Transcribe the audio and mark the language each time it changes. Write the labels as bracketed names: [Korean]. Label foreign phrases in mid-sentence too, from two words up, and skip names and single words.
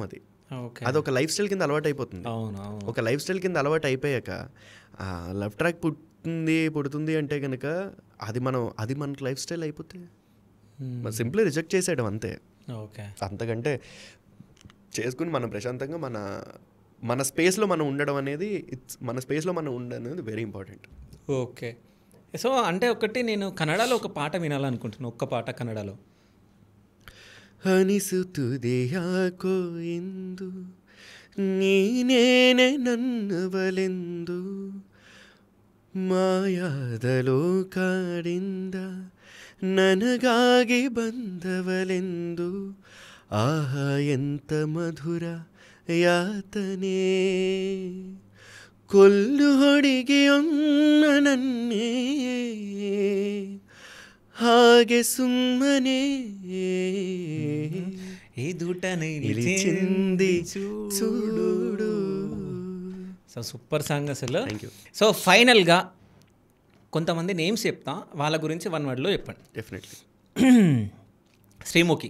[Telugu] అది ఒక [English] life style [Telugu] కింద అలవాటు అయిపోతుంది. ఒక [English] life style [Telugu] కింద అలవాటు అయిపోయాక [English] love track [Telugu] పుడుతుంది అంటే కనుక అది మనకు [English] life style [Telugu] అయిపోతే [English] simply reject [Telugu] చేసేయడం అంతే. ఓకే. అంతకంటే చేసుకుని మనం ప్రశాంతంగా మన స్పేస్లో మనం ఉండడం అనేది [English] very important. [Telugu] ఓకే. సో అంటే ఒకటి నేను కన్నడలో ఒక పాట వినాలనుకుంటున్నాను, ఒక్క పాట కన్నడలో. [Kannada] ಅನಿಸುತ್ತದೆ ಯಾಕೋ ಎಂದು ನೀನೇನೆ ನನ್ನವಳೆಂದು ಮಾಯಾದ ಲೋಕಾಡಿಂದ ನನಗಾಗಿ ಬಂದವಳೆಂದು ಆಹಾ ಎಂತ ಮಧುರ ಯಾತನೆ ಕೊಲ್ಲು ಹೊಡಿಗೆಯೊನ್ನ ನನ್ನೇ ಹಾಗೆ ಸುಮ್ಮನೆ [Telugu] నిలిచింది చూడు. సో [English] super song [Telugu] అసలు. [English] thank you. [Telugu] సో ఫైనల్గా కొంతమంది నేమ్స్ చెప్తా, వాళ్ళ గురించి 1 wordలో చెప్పండి. [English] definitely. [Telugu] శ్రీముఖి,